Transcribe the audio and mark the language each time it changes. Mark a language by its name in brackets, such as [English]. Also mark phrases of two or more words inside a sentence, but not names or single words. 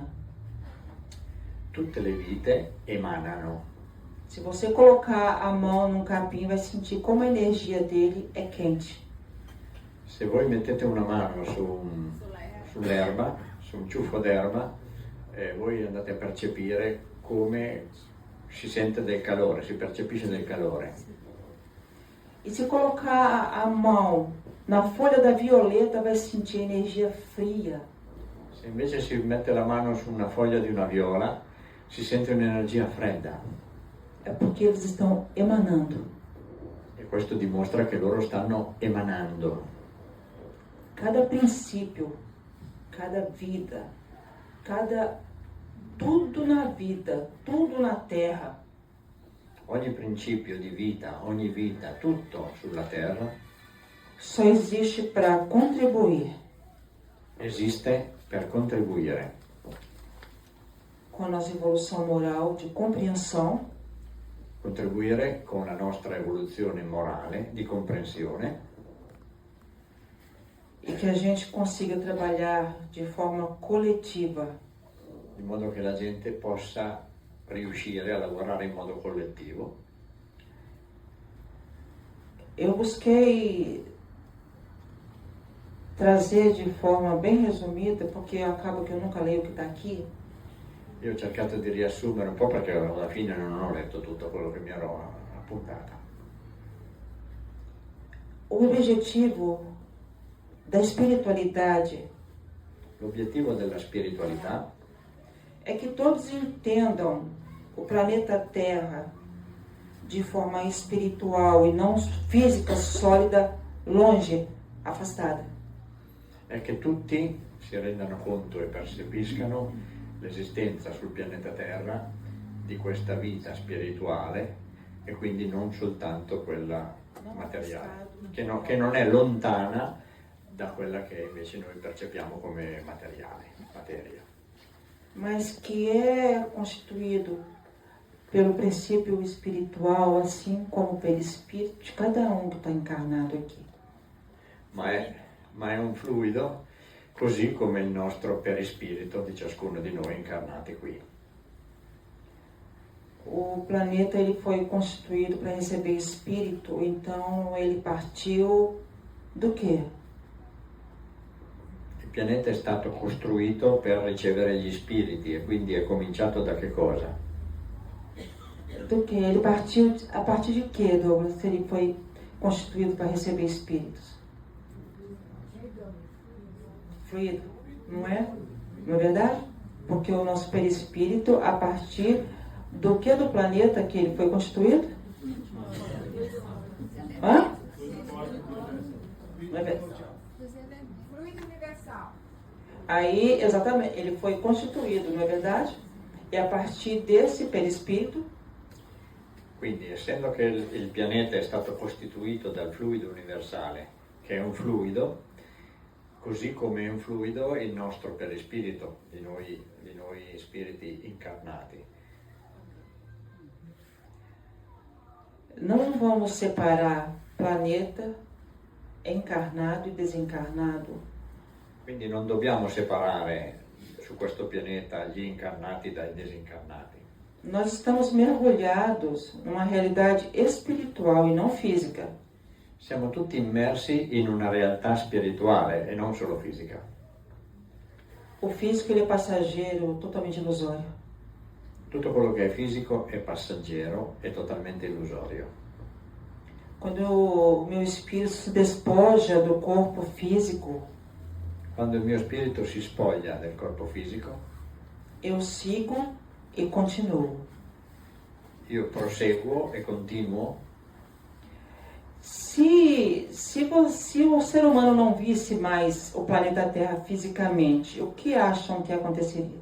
[Italian] Tutte le vite emanano. [Portuguese] Se você colocar a mão num capim, vai sentir como a energia dele é quente. [Italian] Se voi mettete una mano sull'erba, su un ciuffo d'erba, voi andate a percepire come si sente del calore, si percepisce del calore. [Portuguese] E se colocar a mão na folha da violeta, vai sentir energia fria. [Italian] Se invece si mette la mano su una foglia di una viola, si sente un'energia fredda. [Portuguese] É porque eles estão emanando. [Italian] E questo dimostra che loro stanno emanando. [Portuguese] Cada princípio, cada vida, tudo na vida, tudo na terra, [Italian] Ogni principio di vita, ogni vita, tutto sulla Terra [Portuguese] só existe para contribuir [Italian] esiste per contribuire [Portuguese] com a nossa evolução moral de compreensão [Italian] con la nostra evoluzione morale di comprensione [Portuguese] e que a gente consiga trabalhar de forma coletiva, [Italian] in modo che la gente possa riuscire a lavorare in modo collettivo. [Portuguese] Eu busquei trazer de forma bem resumida, porque acaba que eu nunca leio o que está aqui, [Italian] Io ho cercato di riassumere un po' perché alla fine non ho letto tutto quello che mi ero appuntata. [Portuguese] o objetivo da espiritualidade [Italian] L'obiettivo della spiritualità [Portuguese] é que todos entendam o planeta Terra de forma espiritual e não física, sólida, longe, afastada. [Italian] è che tutti si rendano conto e percepiscano l'esistenza sul pianeta Terra di questa vita spirituale e quindi non soltanto quella materiale, che non è lontana da quella che invece noi percepiamo come materiale, materia. [Portuguese] Mas que é constituído pelo princípio espiritual, assim como pelo espírito de cada um que está encarnado aqui. [Italian] Ma è un fluido così come il nostro perispirito di ciascuno di noi incarnati qui. [Portuguese] O planeta ele foi constituído para receber espírito, então ele partiu do quê? [Italian] Il pianeta è stato costruito per ricevere gli spiriti e quindi è cominciato da che cosa? [Portuguese] Do quê? Ele partiu a partir de quê, Douglas, se ele foi constituído para receber espíritos? Fluido, não é? Não é verdade? Porque o nosso perispírito, a partir do que do planeta que ele foi constituído? Hã? Não é verdade? Fluido universal. Aí, exatamente, ele foi constituído, não é verdade? E a partir desse perispírito, [Italian] Quindi, essendo che il pianeta è stato costituito dal fluido universale, che è un fluido, così come è un fluido il nostro perispirito, di noi spiriti incarnati. [Portuguese] não vamos separar planeta, encarnado e desencarnado. [Italian] Quindi non dobbiamo separare su questo pianeta gli incarnati dai disincarnati. [Portuguese] Nós estamos mergulhados numa realidade espiritual e não física. [Italian] Siamo tutti immersi in una realtà spirituale e non solo fisica. [Portuguese] O físico ele é passageiro, totalmente ilusório. [Italian] Tutto quello che è fisico è passeggero e totalmente illusorio. [Portuguese] Quando o meu espírito se despoja do corpo físico, [Italian] Quando il mio spirito si spoglia del corpo fisico, [Portuguese] eu sigo e continuo. [Italian] io proseguo e continuo. [Portuguese] Se o ser humano não visse mais o planeta Terra fisicamente, o que acham que aconteceria?